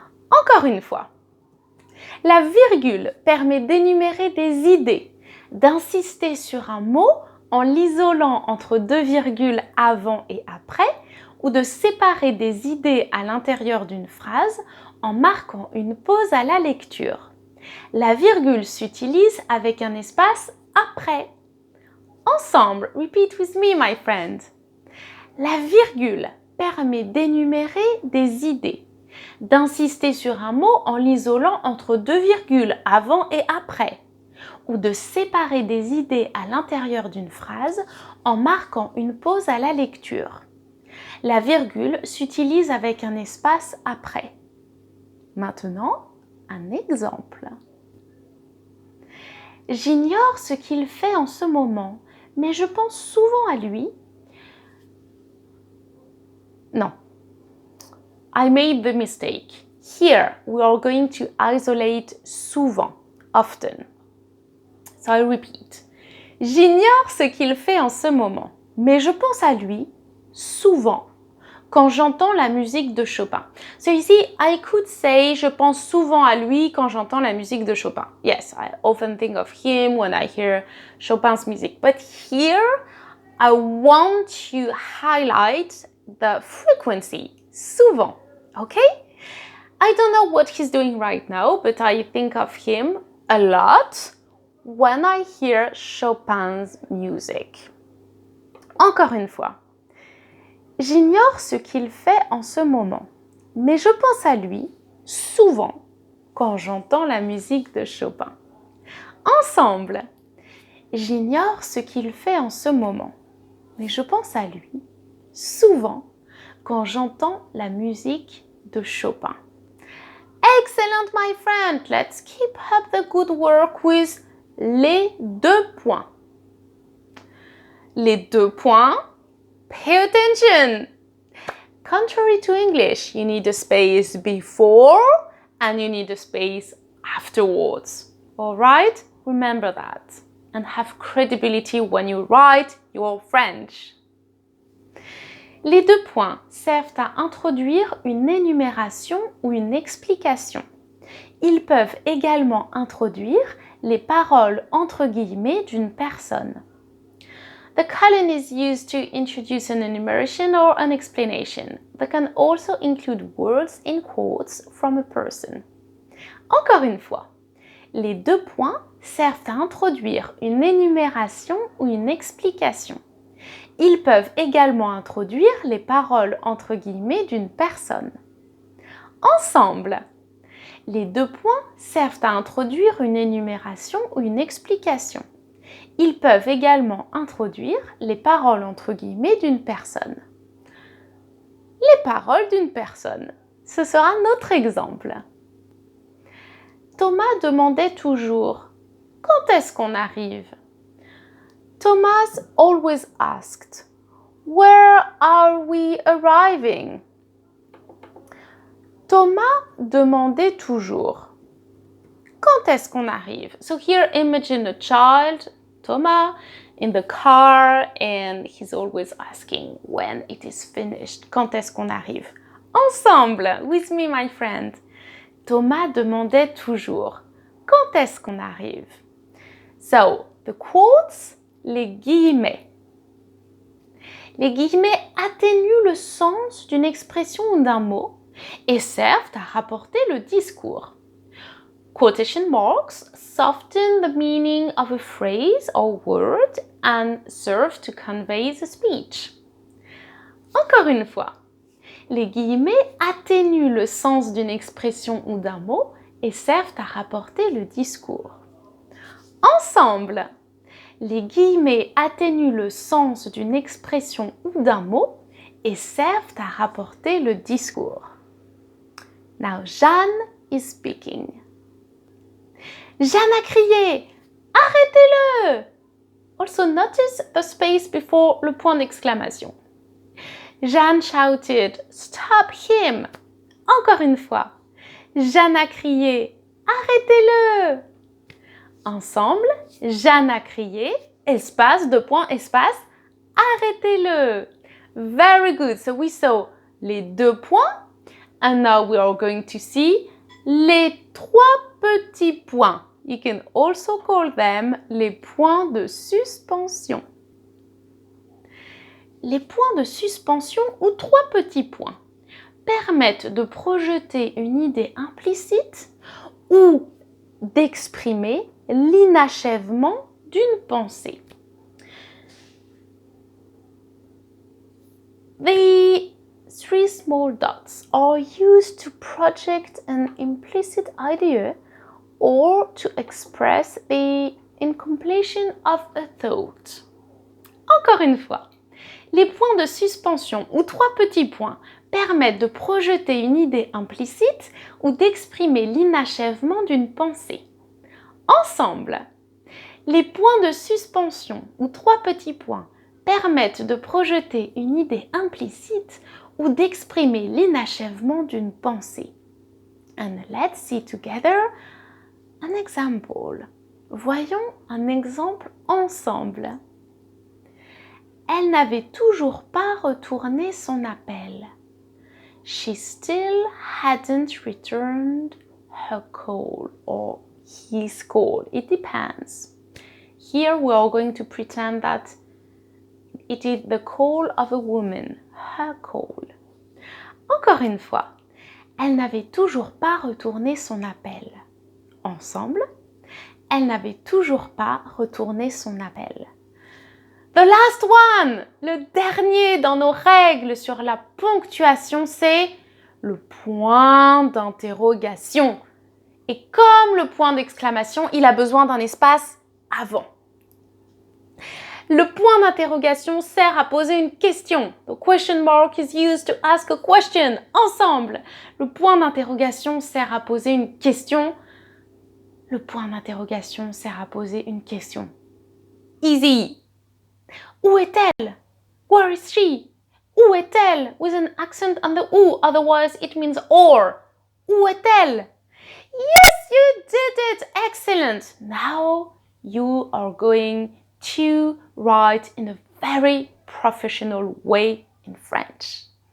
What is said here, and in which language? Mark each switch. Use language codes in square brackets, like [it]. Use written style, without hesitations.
[fr] Encore une fois, la virgule permet d'énumérer des idées, d'insister sur un mot en l'isolant entre deux virgules avant et après, ou de séparer des idées à l'intérieur d'une phrase en marquant une pause à la lecture. La virgule s'utilise avec un espace après. [en] Ensemble, repeat with me, my friend. [fr] La virgule permet d'énumérer des idées, d'insister sur un mot en l'isolant entre deux virgules avant et après, ou de séparer des idées à l'intérieur d'une phrase en marquant une pause à la lecture. La virgule s'utilise avec un espace après. Maintenant, un exemple. J'ignore ce qu'il fait en ce moment, mais je pense souvent à lui. Non. [en] I made the mistake. Here, we are going to isolate souvent, often. So I repeat. [fr] J'ignore ce qu'il fait en ce moment, mais je pense à lui souvent quand j'entends la musique de Chopin. [en] So you see, I could say [fr] je pense souvent à lui quand j'entends la musique de Chopin. [en] Yes, I often think of him when I hear Chopin's music. But here, I want to highlight the frequency. Souvent, okay? I don't know what he's doing right now, but I think of him a lot when I hear Chopin's music. [fr] Encore une fois. J'ignore ce qu'il fait en ce moment, mais je pense à lui souvent quand j'entends la musique de Chopin. Ensemble, j'ignore ce qu'il fait en ce moment, mais je pense à lui souvent quand j'entends la musique de Chopin. [en] Excellent, my friend! Let's keep up the good work with les 2 points. Les 2 points. Pay attention! Contrary to English, you need a space before and you need a space afterwards. All right? Remember that. And have credibility when you write your French. [fr] Les deux points servent à introduire une énumération ou une explication. Ils peuvent également introduire les paroles entre guillemets d'une personne. [en] The colon is used to introduce an enumeration or an explanation. They can also include words in quotes from a person. [fr] Encore une fois, les deux points servent à introduire une énumération ou une explication. Ils peuvent également introduire les paroles entre guillemets d'une personne. Ensemble, les deux points servent à introduire une énumération ou une explication. Ils peuvent également introduire les paroles entre guillemets d'une personne. Les paroles d'une personne, ce sera notre exemple. Thomas demandait toujours « Quand est-ce qu'on arrive ?» [en] Thomas always asked « Where are we arriving ?» [fr] Thomas demandait toujours « Quand est-ce qu'on arrive ?» [en] So here imagine a child, Thomas, in the car and he's always asking when it is finished. [fr] Quand est-ce qu'on arrive? [en] Ensemble, with me my friend. [fr] Thomas demandait toujours quand est-ce qu'on arrive? [en] So, the quotes, [fr] les guillemets. Les guillemets atténuent le sens d'une expression ou d'un mot et servent à rapporter le discours. [en] Quotation marks soften the meaning of a phrase or word and serve to convey the speech. [fr] Encore une fois, les guillemets atténuent le sens d'une expression ou d'un mot et servent à rapporter le discours. Ensemble, les guillemets atténuent le sens d'une expression ou d'un mot et servent à rapporter le discours. [en] Now, Jeanne is speaking. [fr] Jeanne a crié « Arrêtez-le !» [en] Also notice the space before le point d'exclamation. Jeanne shouted « Stop him !» [fr] Encore une fois. Jeanne a crié « Arrêtez-le !» Ensemble, Jeanne a crié, espace, deux points, espace, arrêtez-le. [en] Very good. So we saw les deux points and now we are going to see les trois petits points. You can also call them les points de suspension. [fr] Les points de suspension ou trois petits points permettent de projeter une idée implicite ou d'exprimer l'inachèvement d'une pensée. [en] The three small dots are used to project an implicit idea or to express the incompletion of a thought. [fr] Encore une fois, les points de suspension ou trois petits points permettent de projeter une idée implicite ou d'exprimer l'inachèvement d'une pensée. Ensemble, les points de suspension ou trois petits points permettent de projeter une idée implicite ou d'exprimer l'inachèvement d'une pensée. [en] And let's see together an example. [fr] Voyons un exemple ensemble. Elle n'avait toujours pas retourné son appel. [en] She still hadn't returned her call or his call. It depends. Here we are going to pretend that it is the call of a woman, her call. [fr] Encore une fois, elle n'avait toujours pas retourné son appel. Ensemble, elle n'avait toujours pas retourné son appel. [en] The last one, [fr] le dernier dans nos règles sur la ponctuation, c'est le point d'interrogation. Et comme le point d'exclamation, il a besoin d'un espace avant. Le point d'interrogation sert à poser une question. [en] The question mark is used to ask a question. [fr] Ensemble, le point d'interrogation sert à poser une question. Le point d'interrogation sert à poser une question. [en] Easy. [fr] Où est-elle? [en] Where is she? [fr] Où est-elle? [en] With an accent on the ou, otherwise it means or. [fr] Où est-elle? [en] Yes, you did it! Excellent! Now you are going to write in a very professional way in French.